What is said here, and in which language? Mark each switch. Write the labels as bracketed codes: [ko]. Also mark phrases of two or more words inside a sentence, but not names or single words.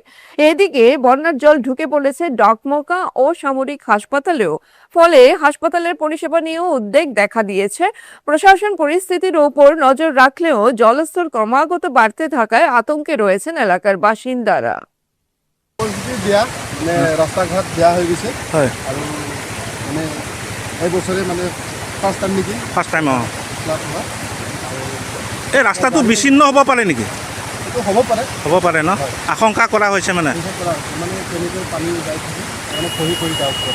[bn] এদিকে বন্যার জল ঢুকে পড়েছে ডকমকা ও সামরিক হাসপাতালেও। ফলে হাসপাতালের পরিষেবা নিয়েও উদ্বেগ দেখা দিয়েছে। প্রশাসন পরিস্থিতির ওপর নজর রাখলেও জলস্তর ক্রমাগত বাড়তে থাকায় আতঙ্কে রয়েছেন এলাকার বাসিন্দারা। [as] রাস্তাঘাট বেয়া হৈ গৈছে আৰু মানে এই বছৰে মানে [en] first time [as] নেকি? [en] first time. অঁ, [as] ফ্লাড হোৱা। এই ৰাস্তাটো বিচ্ছিন্ন হ'ব পাৰে নেকি? এইটো হ'ব পাৰে ন? আশংকা কৰা হৈছে মানে মানে তেনেকৈ পানী যাই থাকে, মানে খহি খহি যায় ওপৰত।